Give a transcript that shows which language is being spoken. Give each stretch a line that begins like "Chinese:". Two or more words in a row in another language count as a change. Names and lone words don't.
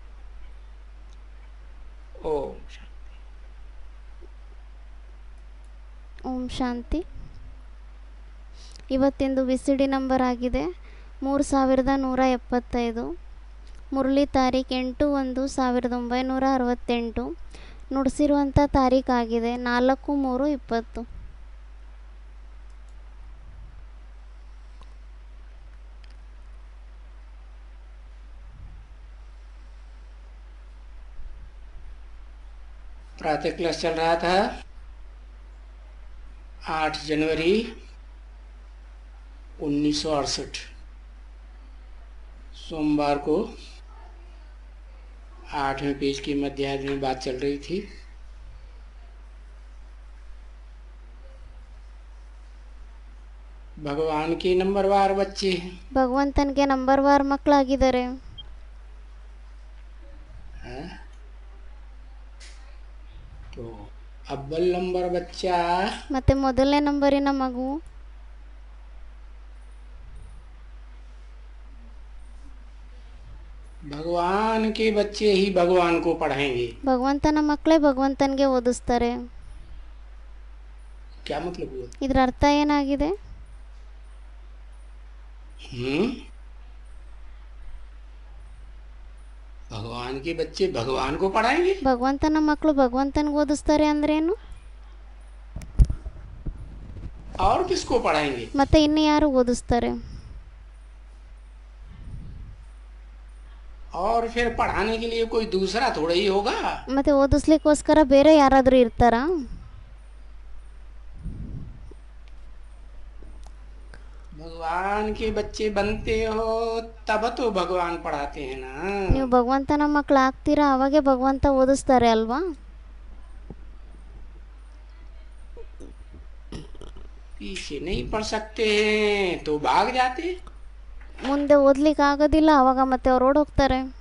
Hindi: ओम शांति।
Kannada: ಓಂ ಶಾಂತಿ. ಇವತ್ತಿಂದು
English: VCD number
Kannada: ಆಗಿದೆ 3175. ಮುರಳಿ ತಾರೀಖು 8/1/1968. ನುಡಿಸಿರುವಂಥ ತಾರೀಖಾಗಿದೆ 4/3/20.
Hindi: प्रातः क्लास चल रहा था 8 जनवरी 1968 सोमवार को 8वें पेज की मध्याह्न में बात चल रही थी। भगवान के नंबरवार बच्चे हैं।
Kannada: ಭಗವಂತನಿಗೆ ನಂಬರ್ವಾರ್ ಮಕ್ಕಳಾಗಿದ್ದಾರೆ.
Hindi: हैं? तो अव्वल नंबर बच्चा
Kannada: ಮತ್ತೆ ಮೊದಲನೇ ನಂಬರಿನ ಮಗು
Hindi: भगवान के बच्चे ही भगवान को पढ़ाएंगे।
Kannada: ಭಗವಂತನ ಮಕ್ಕಳೇ ಭಗವಂತನಿಗೆ ಓದಿಸ್ತಾರೆ.
Hindi: क्या मतलब हुआ?
Kannada: ಇದರ ಅರ್ಥ ಏನಾಗಿದೆ?
Hindi: भगवान के बच्चे भगवान को पढ़ाएंगे।
Kannada: ಭಗವಂತನ ಮಕ್ಕಳು ಭಗವಂತನಿಗೆ ಓದಿಸ್ತಾರೆ ಅಂದ್ರೇನು?
Hindi: और किसको पढ़ाएंगे?
Kannada: ಮತ್ತೆ ಇನ್ನು ಯಾರು ಓದಿಸ್ತಾರೆ?
Hindi: और फिर पढ़ाने के लिए कोई दूसरा थोड़ा ही होगा।
Kannada: ಮತ್ತೆ ಓದಿಸ್ಲಿಕ್ಕೋಸ್ಕರ ಬೇರೆ ಯಾರಾದರೂ ಇರ್ತಾರಾ?
Hindi: भगवान के बच्चे बनते हो तब तो भगवान पढ़ाते हैं ना।
Kannada: ನೀವು ಭಗವಂತನ ಮಕ್ಕಳು ಆಗ್ತೀರಾ, ಅವಾಗೆ ಭಗವಂತ ಓದಿಸ್ತಾರೆ ಅಲ್ವಾ?
Hindi: पीछे नहीं पढ़ सकते हैं तो भाग जाते।
Kannada: ಮುಂದೆ ಓದ್ಲಿಕ್ಕೆ ಆಗೋದಿಲ್ಲ, ಅವಾಗ ಮತ್ತೆ ಅವ್ರು ಓಡೋಗ್ತಾರೆ.